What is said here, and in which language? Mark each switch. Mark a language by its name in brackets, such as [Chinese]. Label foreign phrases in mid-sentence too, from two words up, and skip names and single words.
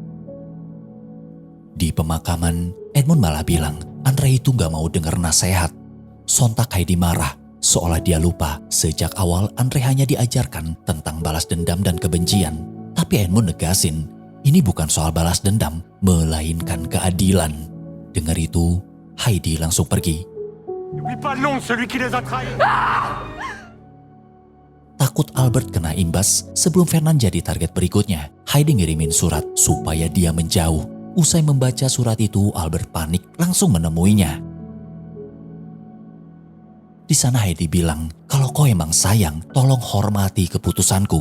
[Indonesian] Di pemakaman, Edmund malah bilang Andre itu gak mau denger nasihat. Sontak Heidi marah, seolah dia lupa sejak awal Andre hanya diajarkan tentang balas dendam dan kebencian. Tapi Edmund negasin, ini bukan soal balas dendam, melainkan keadilan. Dengar itu, Heidi langsung pergi. [French] N'oublie pas le nom de celui qui les a trahis. [Indonesian] Takut Albert kena imbas sebelum Fernand jadi target berikutnya, Heidi ngirimin surat supaya dia menjauh. Usai membaca surat itu, Albert panik langsung menemuinya. Di sana Heidi bilang, kalau kau emang sayang, tolong hormati keputusanku.